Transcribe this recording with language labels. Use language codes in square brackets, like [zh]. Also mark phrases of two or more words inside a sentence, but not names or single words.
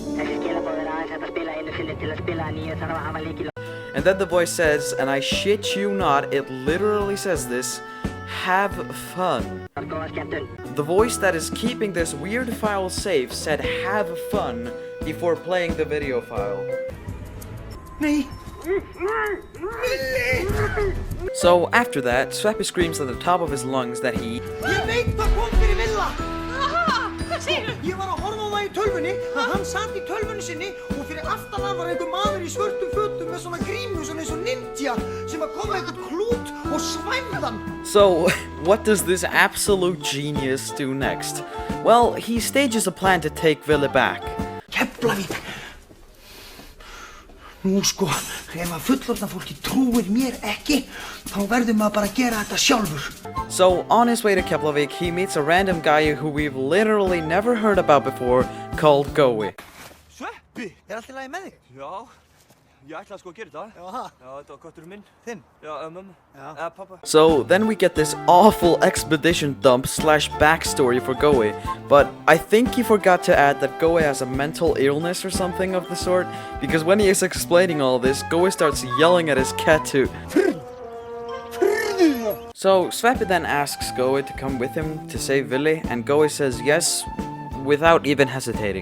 [en] And then the voice says, and I shit you not, it literally says this, have fun. The voice that is keeping this weird file safe said have fun before playing the video file. [is] Nei. [en] So after that, Sveppi screams at the top of his lungs that he... [is] Ég veit hvað kom fyrir Villa. Hvað segirðu? Ég var að horfa á það í tölvunni, að hann satt í tölvunni sinni og fyrir aftan hann var einhver maður í svörtum fötum með svona grímu, svona eins og ninja sem að koma einhvern klút og svæmði hann. [en] So, what does this absolute genius do next? Well, he stages a plan to take Villy back. Keflavik. [is] Nú sko, ef að fullorðna fólki trúir mér ekki, þá verður maður bara að gera þetta sjálfur. [en] So, on his way to Keflavik, he meets a random guy who we've literally never heard about before, called Gói. [is] Sveppi, allt í lagi með þig? Já, ég ætlaði sko að gera þetta. Já, Já, þetta var kötturinn minn. þinn? Já, mömmu. Já. Pappa. [en] So, then we get this awful expedition dump slash backstory for Gói, but I think he forgot to add that Gói has a mental illness or something of the sort, because when he is explaining all this, Gói starts yelling at his cat to... So, Sveppi then asks Gói to come with him to save Villy, and Gói says yes, without even hesitating.